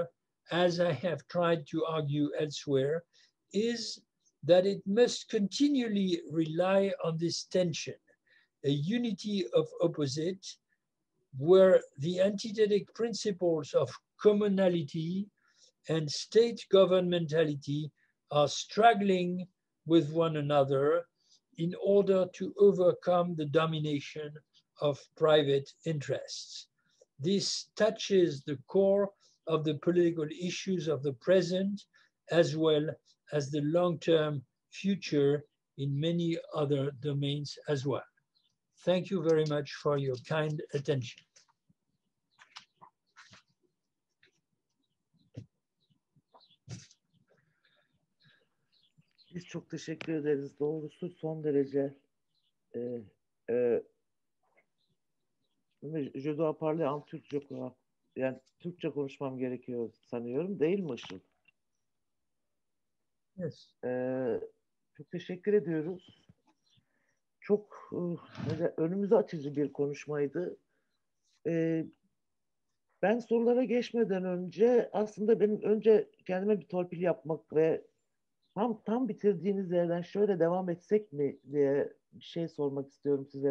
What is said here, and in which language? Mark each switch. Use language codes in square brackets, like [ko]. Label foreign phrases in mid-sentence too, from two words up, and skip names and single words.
[en] as I have tried to argue elsewhere, is that it must continually rely on this tension, a unity of opposite, where the antithetic principles of commonality and state governmentality are struggling with one another in order to overcome the domination of private interests. This touches the core of the political issues of the present, as well as the long-term future in many other domains as well. Thank you very much for your kind attention. [tr] Biz çok teşekkür ederiz. Doğrusu son derece [fr] je dois parler en [tr] Türkçe. Yani Türkçe konuşmam gerekiyor sanıyorum. Değil mi Işıl? [en] Yes. [tr] Çok teşekkür ediyoruz. Çok önümüzü açıcı bir konuşmaydı. Ben sorulara geçmeden önce aslında benim önce kendime bir torpil yapmak ve tam bitirdiğiniz yerden şöyle devam etsek mi diye bir şey sormak istiyorum size.